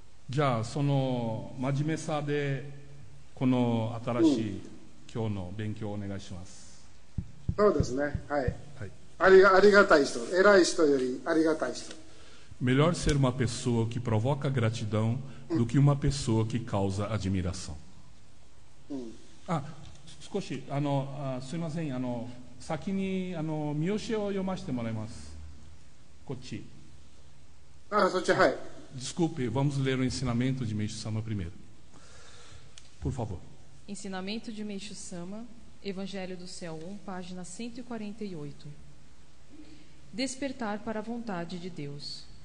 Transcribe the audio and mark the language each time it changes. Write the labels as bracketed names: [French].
[Japanese] じゃあその真面目さでこの新しい今日の勉強をお願いします。そうですね。はい。はい。ありがたい人、偉い人よりありがたい人。 [Portuguese] Melhor ser uma pessoa que provoca gratidão do que uma pessoa que causa admiração. [Japanese] 少しすいません、先に見教えを読ませてもらいます。こっち。そっち、はい。 [Portuguese] Desculpe, vamos ler o ensinamento de Meishu Sama primeiro. Por favor. Ensinamento de Meishu Sama, Evangelho do Céu 1, página 148. Despertar para a vontade de Deus.